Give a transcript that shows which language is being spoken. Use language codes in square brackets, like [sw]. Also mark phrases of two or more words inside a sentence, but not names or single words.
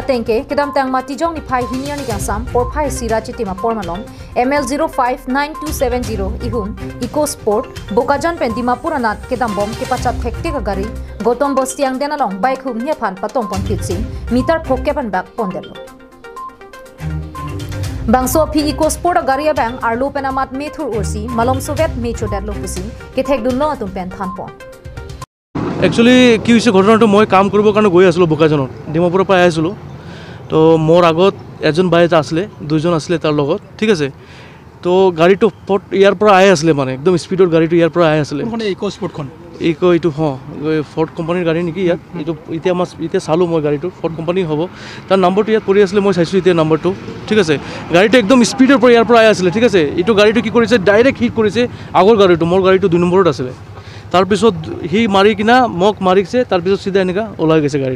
[mjw] natenke kedam tang mati jong ni phai hinia ni gansam por phai sira chitima por malom ML059270 ihum eco sport bokajan pendima puranat kedam bom ke pachat thekte ka gari gotom bostiang denalong bike hum nia phan patong pon pitsin meter phokke pan bak pondelo bangso phi eco sport gari bang arlo penamat methur ursi malom sovet mecho derlo kusi ke thek dunno atum pen than pon [en] Actually, [as] কি হৈছে ঘটনাটো মই কাম কৰিবৰ কাৰণে গৈ আছিলোঁ বোকাজনত ডিমাপুৰৰ পৰা আহিছিলোঁ তো মোৰ আগত এজন বাই এটা আছিলে দুজন আছিলে তাৰ লগত ঠিক আছে তো গাড়ীটো ইয়াৰ পৰা আহি আছিলে মানে একদম স্পীডত গাড়ীটো ইয়াৰ পৰা আহি আছিলে ইকো স্পৰ্টখন এইটো ফৰ্ড কোম্পানীৰ গাড়ী নেকি ইয়াত এইটো এতিয়া চালোঁ মই গাড়ীটো ফৰ্ড কোম্পানী হ'ব তাৰ নম্বৰটো ইয়াত পৰি আছিলে মই চাইছোঁ এতিয়া নম্বৰটো ঠিক আছে গাড়ীটো একদম স্পীডৰ পৰা ইয়াৰ পৰা আহি আছিলে ঠিক আছে এইটো গাড়ীটো কি কৰিছে [en] direct hit [as] কৰিছে আগৰ গাড়ীটো মোৰ গাড়ীটো 2 নম্বৰত আছিলে তাৰপিছত হি মাৰি কিনা মোক মাৰিছে তাৰপিছত সিধা এনেকা ওলাই গৈছে গাড়ীটো